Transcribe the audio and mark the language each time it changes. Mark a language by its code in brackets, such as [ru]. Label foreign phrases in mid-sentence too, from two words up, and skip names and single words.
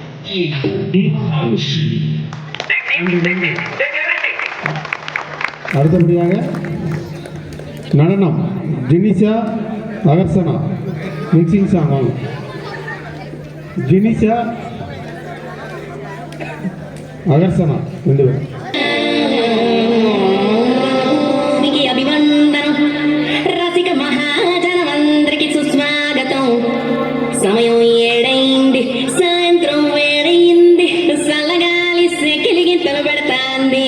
[ta] அடுத்தபடியாக நடனம் ஜினிஷா அகர்சனா [en] mixing song [ta] வாங்க. ஜினிஷா அகர்சனா 2 பேர். [te] అభివందనం రసిక మహాజనమందరికి సుస్వాగతం. సమయం 7 సాయంత్రం వేడయింది. చల్లగాలి సెకిలిగి తలబెడతాంది.